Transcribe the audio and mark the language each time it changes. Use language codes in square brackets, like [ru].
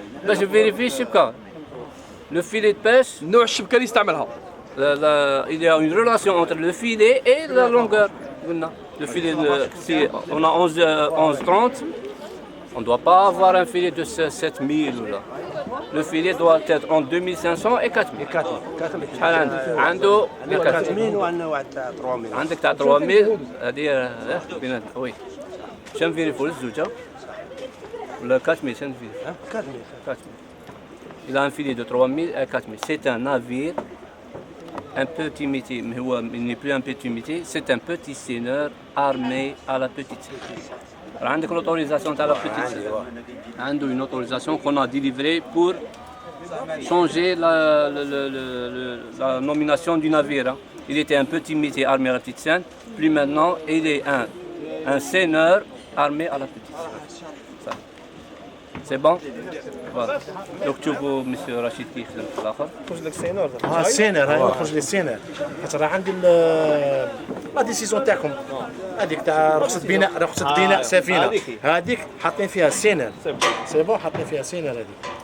[ar] باش [fr] vérifie [ar] الشبكة. [fr] Le filet de pêche, [ar] نوع الشبكة اللي يستعملها. [fr] il y a une relation entre le filet et la longueur. Le filet, si on a 11,30, on ne doit pas avoir un filet de 7000 ou là. Le filet doit être entre 2500 et 4000. 4000. [ar] شحال عنده؟ عنده 4000 وعندنا واحد تاع 3000. عندك تاع 3000 هذه بيناتنا وي. شنو نفيريفو الزوجة؟ ولا 4000 شنو نفيريفو؟ 4000. [fr] 4000. Il a un filet de 3000 à 4000. C'est un navire un petit métier, mais il n'est plus un petit métier, c'est un petit seineur armé à la petite seineur. [ar] عندك [fr] l'autorisation à la petite seineur. [ar] عنده [fr] une autorisation qu'on a délivrée pour changer la nomination du navire. Hein. Il était un petit métier armé à la petite Seine, puis maintenant il est un seineur armé à la petite Seine. Ça. [ar] سي بون فوالا دوك تشوفوا مسيو رشيد كيخدم في الاخر خرج لك سينور ها السينر هاي خرج لي السينر خاطر راه عندي لا ديسيزيون تاعكم هذيك تاع رخصة بناء سفينة هذيك حاطين فيها السينر سي بون حاطين فيها السينر هذيك